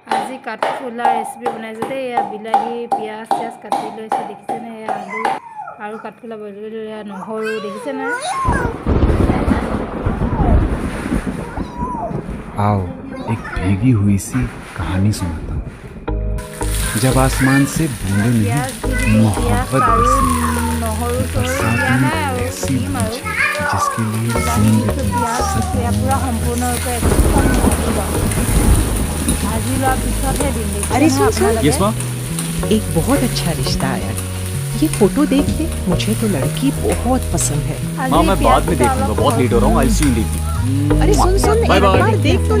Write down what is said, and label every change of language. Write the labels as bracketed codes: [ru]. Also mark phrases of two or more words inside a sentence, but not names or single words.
[as] আজি কাঠফুলা ৰেচিপি বনাইছোঁ দেই। এয়া বিলাহী পিঁয়াজ চিয়াজ কাটি লৈছোঁ দেখিছেনে। এয়া আলু আৰু কাঠফুলা বইল কৰি লৈ এয়া নহৰু দেখিছেনে। [hi] आओ एक भीगी हुई सी कहानी सुनाता हूँ। जब आसमान से बूंदे नहीं मोहब्बत बरसात में ऐसी बूंदें जिसके लिए जिंदगी [as] पूरा সম্পূৰ্ণৰূপে ভাজি লোৱাৰ পিছতহে দিম। [hi] अरे सुन यस माँ। एक बहुत अच्छा रिश्ता आया। ये फोटो देख ले, मुझे तो लड़की बहुत पसंद है। माँ मैं बाद में देखूंगा, बहुत लेट हो रहा हूँ। [en] I see you late. [hi] अरे सुन एक [en] bye bye. [hi] बार देख तो ले।